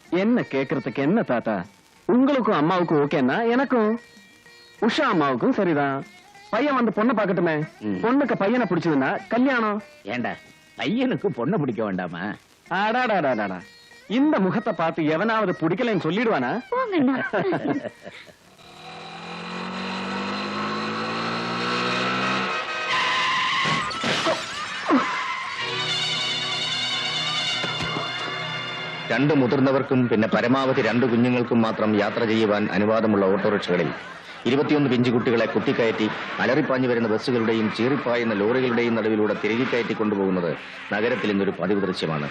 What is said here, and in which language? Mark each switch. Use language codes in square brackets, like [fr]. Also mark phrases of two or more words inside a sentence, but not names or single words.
[ta] என்ன கேக்குறதுக்கு என்ன தாத்தா, உங்களுக்கும் அம்மாவுக்கும் ஓகேன்னா எனக்கும், உஷா அம்மாவுக்கும் சரிதான். பையன் வந்து பொண்ணை பாக்கட்டுமே. பொண்ணுக்கு பையனை பிடிச்சதுன்னா கல்யாணம். ஏண்டா, பையனுக்கு பொண்ணை பிடிக்க வேண்டாமா? அடாடாடாடா, இந்த முகத்தை பார்த்து எவனாவது பிடிக்கலன்னு சொல்லிடுவானா? [ml] രണ്ട് മുതിർന്നവർക്കും പിന്നെ പരമാവധി 2 കുഞ്ഞുങ്ങൾക്കും മാത്രം യാത്ര ചെയ്യുവാൻ അനുവാദമുള്ള ഓട്ടോറിക്ഷകളിൽ 21 പിഞ്ചുകുട്ടികളെ കുത്തിക്കയറ്റി അലറിപ്പാഞ്ഞു വരുന്ന ബസ്സുകളുടെയും ചീറിപ്പായുന്ന ലോറികളുടെയും നടുവിലൂടെ തിരികെ കയറ്റി കൊണ്ടുപോകുന്നത് നഗരത്തിൽ ഇന്നൊരു പതിവ് ദൃശ്യമാണ്.